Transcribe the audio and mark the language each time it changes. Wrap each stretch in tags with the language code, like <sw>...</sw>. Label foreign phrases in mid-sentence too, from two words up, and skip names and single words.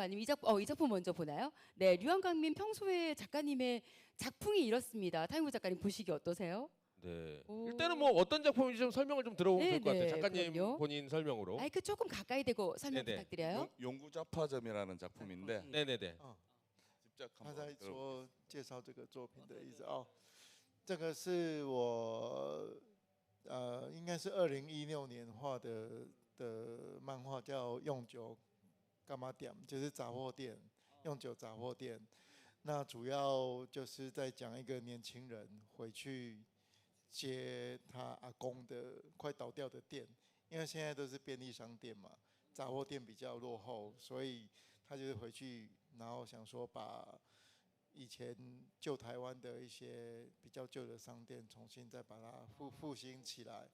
<ko>아니면 이 작품 먼저 보나요? 네, 류한광민 평소에 작가님의 작품이 이렇습니다. 타임부 작가님 보시기 어떠세요? 네. 오. 일단은 뭐 어떤 작품인지 좀 설명을 좀 들어보면 네, 좋을 것 같아요. 네, 작가님 그럼요. 본인 설명으로. 마이크 조금 가까이 대고 설명 네네. 부탁드려요. 용구자파점이라는 작품인데 네네네. 직접</ko> <zh>他在</zh> <ko>한번 들어보세요.</ko> <zh>说介绍这个作品的意思哦。这个是我应该是2016年画的漫画，叫用酒干嘛店，就是杂货店，用酒杂货店。那主要就是在讲一个年轻人回去接他阿公的快倒掉的店，因为现在都是便利商店嘛，杂货店比较落后，所以他就是回去，然后想说把以前旧台湾的一些比较旧的商店，重新再把它复兴起来。</zh>